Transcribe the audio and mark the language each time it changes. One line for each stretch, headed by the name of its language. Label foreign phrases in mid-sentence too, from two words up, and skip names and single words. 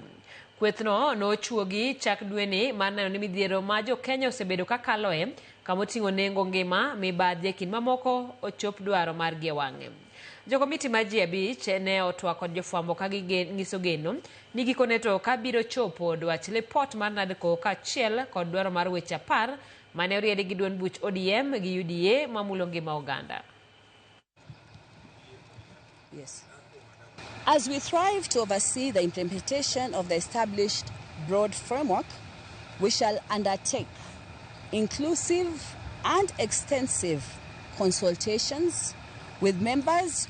Luo (Kenya and Tanzania): Kwethno nochuogi chak dweni mar neno ni midhiero ma jo Kenya osebedo kakaloe kamoting'o nengo ngima mibadhi kind mamoko ochop dwaro mar gie wang'e. Jo komiti mar ji 5 ne otwak kod jofwambo ka nyiso geno ni gikone to ka biro chopo dwach lipot mar NADCO kaachiel kod dwaro mar weche 10 mane oriedi gi duond buch ODM gi UDA mamulo ngima oganda.
English: Yes. As we strive to oversee the implementation of the established broad framework, we shall undertake inclusive and extensive consultations with members